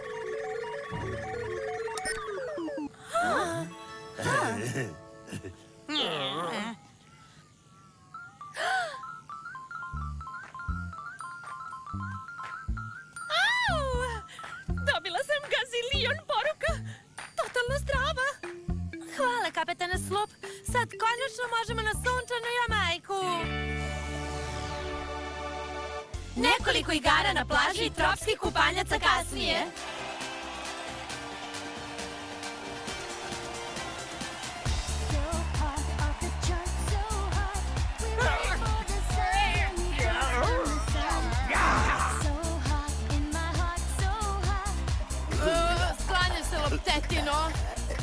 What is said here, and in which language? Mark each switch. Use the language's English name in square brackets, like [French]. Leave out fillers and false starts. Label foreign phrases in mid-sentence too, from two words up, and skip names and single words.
[Croatian] Dobila sam gazilion poruka. Totalno zdrava. Hvala, kapetane Slup. Sad konačno možemo na sunčanu Jamajku. Nekoliko igara na plaži i tropskih kupanjaca kasnije. [English] So hot, off the chart, so hot. We're ready for the sun. So hot in my heart, so hot. [Croatian] Sklanja se loptetino.